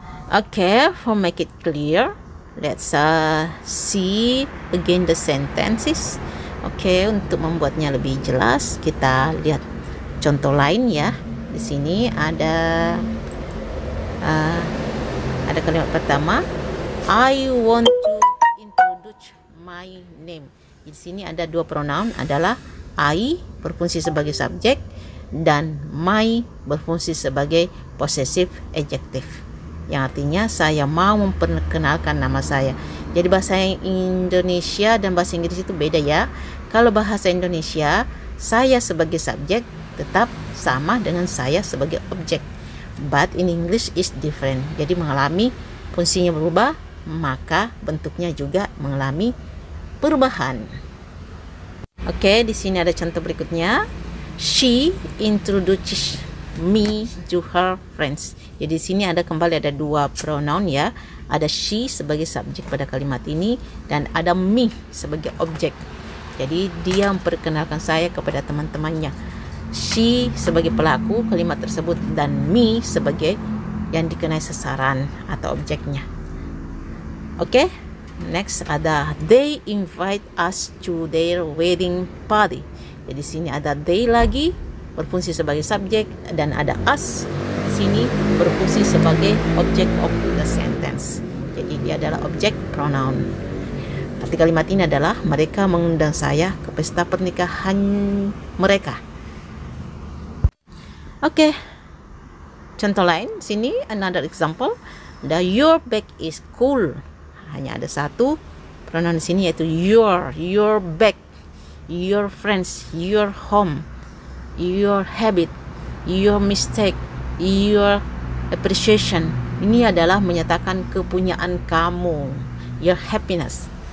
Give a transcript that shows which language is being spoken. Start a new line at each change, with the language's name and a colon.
English: Okay, for make it clear, let's see again the sentences.
Indonesian: Okay, untuk membuatnya lebih jelas, kita lihat contoh lain ya. Di sini ada kalimat pertama,
English: I want to introduce my name.
Indonesian: Di sini ada dua pronoun, adalah I berfungsi sebagai subjek dan my berfungsi sebagai possessive adjective, yang artinya saya mau memperkenalkan nama saya. Jadi bahasa Indonesia dan bahasa Inggris itu beda ya. Kalau bahasa Indonesia, saya sebagai subjek tetap sama dengan saya sebagai objek,
English: but in English is different.
Indonesian: Jadi mengalami fungsinya berubah, maka bentuknya juga mengalami perubahan. Oke, di sini ada contoh berikutnya.
English: She introduces me to her friends.
Indonesian: Jadi di sini ada kembali ada dua pronoun ya. Ada she sebagai subjek pada kalimat ini dan ada me sebagai objek. Jadi dia memperkenalkan saya kepada teman-temannya. She sebagai pelaku kalimat tersebut dan me sebagai yang dikenai sasaran atau objeknya.
English: Oke, next ada they invite us to their wedding party.
Indonesian: Jadi sini ada they lagi berfungsi sebagai subjek dan ada us di sini berfungsi sebagai
English: object of the sentence.
Indonesian: Jadi dia adalah objek pronoun. Arti kalimat ini adalah mereka mengundang saya ke pesta pernikahan mereka. Oke. Contoh lain sini
English: another example. Your bag is cool.
Indonesian: Hanya ada satu pronoun di sini yaitu your bag.
English: Your friends, your home, your habit, your mistake, your appreciation.
Indonesian: Ini adalah menyatakan kepunyaan kamu, your happiness.